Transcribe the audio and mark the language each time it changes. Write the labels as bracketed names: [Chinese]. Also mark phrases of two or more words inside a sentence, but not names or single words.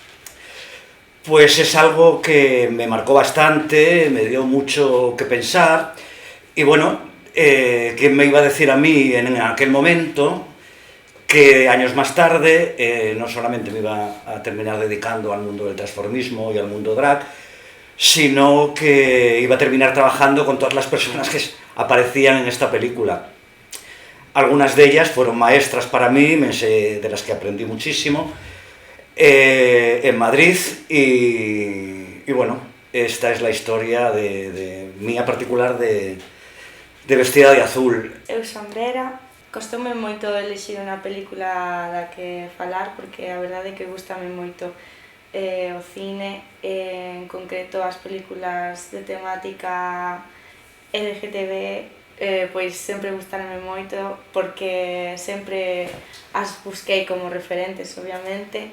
[Spanish] pues es algo que me marcó bastante, me dio mucho que pensar y bueno, ¿quién me iba a decir a mí en aquel momento que años más tarde no solamente me iba a terminar dedicando al mundo del transformismo y al mundo drag, sino que iba a terminar trabajando con todas las personas que aparecían en esta película? Algunas de ellas fueron maestras para mí, de las que aprendí muchísimo, en Madrid y bueno, esta es la historia mía particular de Vestida de Azul. [Galician] Eu son Vera. Costoume moito elexir unha película da que falar porque a verdade é que gustame moito o cine, en concreto as películas de temática LGTB, pois sempre gustaronme moito porque sempre as busquei como referentes, obviamente.